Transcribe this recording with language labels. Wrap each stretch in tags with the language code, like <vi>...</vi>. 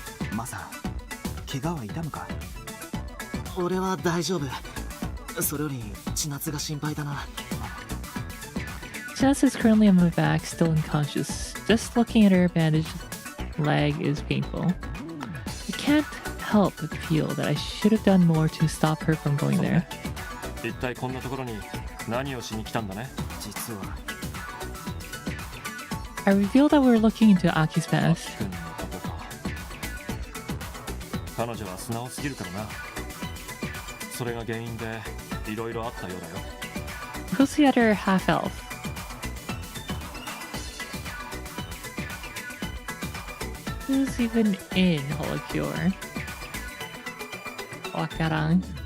<ja>Masa, 怪我は痛むか？俺は大丈夫。それより千夏が心配だな。</ja> <en>Chinatsu is currently on my back, still unconscious. Just looking at her bandaged leg is painful. I can't help but feel that I should have done more to stop her from going there.</en> <ja>一体こんなところに何をしに来たんだね。実は</ja> <en>I revealed that we were looking into Aki's past.</en> <ja>君のことか。彼女は素直すぎるからな。それが原因でいろいろあったようだよ。</ja> <en>Who's the other half elf? Who's even in Holocure? Wakaran.</en>